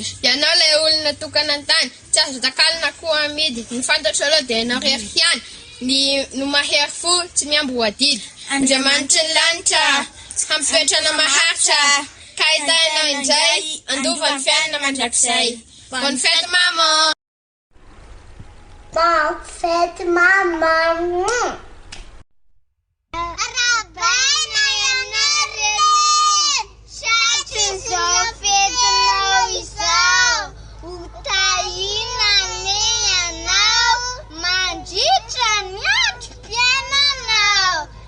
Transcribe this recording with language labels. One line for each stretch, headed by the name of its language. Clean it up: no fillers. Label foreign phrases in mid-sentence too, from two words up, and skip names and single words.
Malagasy: Ianao ilay olona tokana an-tany, tsy azo takalina koa amidy. Ny fantatra aloha dia ianao rery ihany, no mahery fo tsy miambo voadidy. Andriamanitra ny lanitra, hampipetrana maharitra, ka ahitainao indray, andova ny fiainana mandrakizay.
French: Bonne fête maman. Bonne fête maman.
Malagasy: Arabana ianareo, sady izao fetinao izao, utahiana ane ianao, mandritra ny androm-piainanao.